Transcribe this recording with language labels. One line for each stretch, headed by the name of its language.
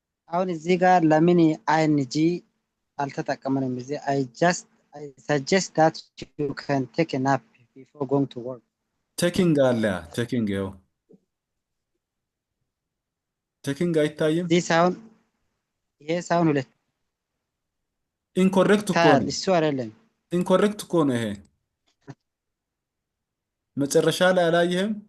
Amharic: አሁን እዚህ ጋር ለምን አይንጂ አልተጠቀመንም?
English: እዚህ I suggest that you can take a nap before going to work.
Amharic: ቴኪንግ አለ ቴኪንግ ይኸው ቴኪንግ አይታይም። ይሄ ሳይሆን ሁለት ኢንኮሬክት እኮ ነው። እሱ አይደለም። ኢንኮሬክት እኮ ነው ይሄ መጨረሻ ላይ አላየህም?